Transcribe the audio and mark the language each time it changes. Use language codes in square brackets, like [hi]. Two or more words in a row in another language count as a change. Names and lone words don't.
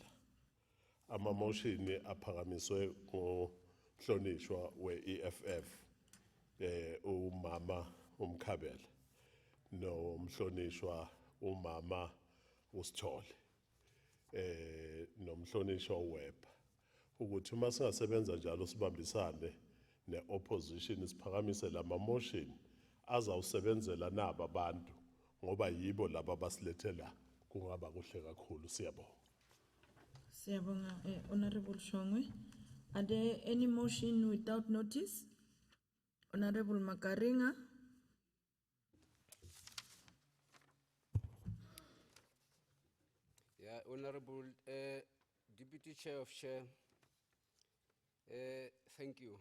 [zu] Ama motion aphakamiswe ngohlonishwa we-EFF umama Mkhatshwa nomhlonishwa umama uSithole nomhlonishwa uWeber ukuthi uma singasebenza njalo sibambisane ne-opposition siphakamise lama motion azawusebenzela naba abantu ngoba yibo laba basilethela kungaba kuhle kakhulu. Siyabonga. Siyabonga, Honorable Shongwe. [en] Are there any motion without notice? Honorable Makaringa. Yeah, Honorable Deputy Chair of Chair, thank you.